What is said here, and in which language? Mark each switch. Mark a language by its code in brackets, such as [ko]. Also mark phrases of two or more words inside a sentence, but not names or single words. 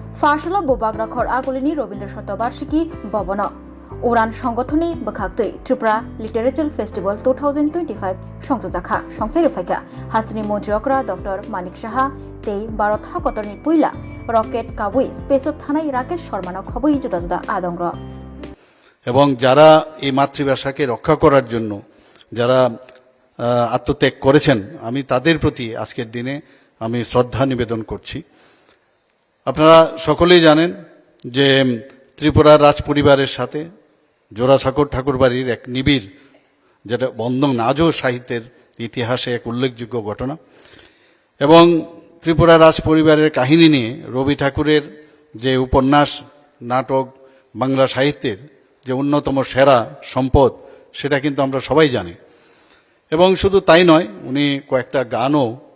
[trp] फार्सल बोबाग्राखर आगोलिनी रवीन्द्र शतबार्षिकी भवन उरान संगठनी बखागतै त्रिपुरा लिटारेचार फेस्टिवल 2025 संयोजखा संसार फाइका हास्तिनी मन्त्रीकरा डॉक्टर मानिक साहा तेई भारत हाकतरनी पुइला रकेट काबुई स्पेसत थानाय राकेश शर्मा खबई जुदा जुदा आदंग [bn] এবং যারা এই মাতৃভাষাকে রক্ষা করার জন্য যারা আত্মত্যাগ করেছেন আমি তাদের প্রতি আজকের দিনে আমি শ্রদ্ধা নিবেদন করছি। আপনারা সকলেই জানেন যে ত্রিপুরার রাজ পরিবারের সাথে জোড়াসাঁকোর ঠাকুরবাড়ির এক নিবিড় যেটা বন্ধন আজও সাহিত্যের ইতিহাসে এক উল্লেখযোগ্য ঘটনা এবং ত্রিপুরা রাজ পরিবারের কাহিনী নিয়ে রবি ঠাকুরের যে উপন্যাস নাটক বাংলা সাহিত্যের যে অন্যতম সেরা সম্পদ সেটা কিন্তু আমরা সবাই জানি এবং শুধু তাই নয় উনি কয়েকটা গানও